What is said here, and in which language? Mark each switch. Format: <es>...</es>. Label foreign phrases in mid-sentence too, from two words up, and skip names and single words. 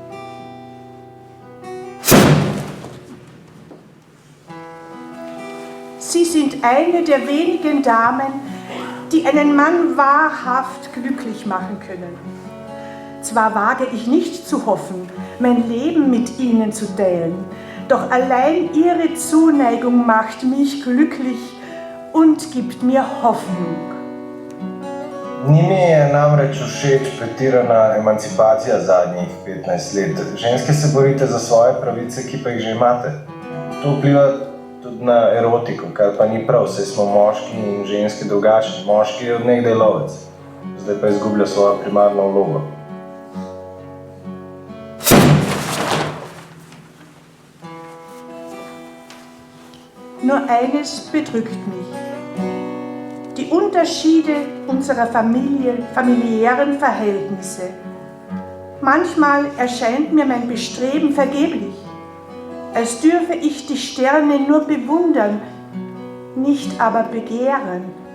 <de>Sie sind eine der wenigen Damen, die einen Mann wahrhaft glücklich machen können. Zwar wage ich nicht zu hoffen, mein Leben mit ihnen zu teilen, doch allein ihre Zuneigung macht mich glücklich und gibt mir Hoffnung.</de> <sl>Njimi je namreč všeč pretirana emancipacija zadnjih 15 let. Ženske se borite za svoje pravice, ki pa jih že imate. To vpliva tudi na erotiko, kar pa ni prav, saj smo moški in ženske drugačni. Moški je od nekdaj lovec, zdaj pa izgublja svojo primarno vlogo.</sl> <de>Nur eines bedrückt mich. Die Unterschiede unserer familiären Verhältnisse. Manchmal erscheint mir mein Bestreben vergeblich, als dürfe ich die Sterne nur bewundern, nicht aber begehren.</de>